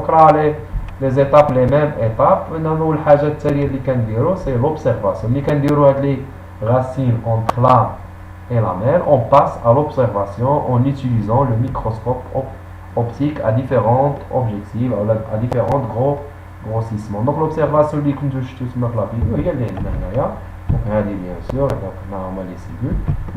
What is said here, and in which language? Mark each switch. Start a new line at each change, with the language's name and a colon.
French: Donc là les étapes, les mêmes étapes.
Arabic: Maintenant الحاجة التالية اللي كنديرو
French: c'est l'observation.
Arabic: اللي كنديرو هاد
French: les racines entre là et la mêle, on passe à l'observation en utilisant le microscope optique à différents objectifs, à différents grossissements.
Arabic: Donc l'observation اللي كنتو شفتو تما في la vidéo هي اللي عندنا هنايا. Donc هذه
French: bien sûr
Arabic: هنا هما
French: les cellules.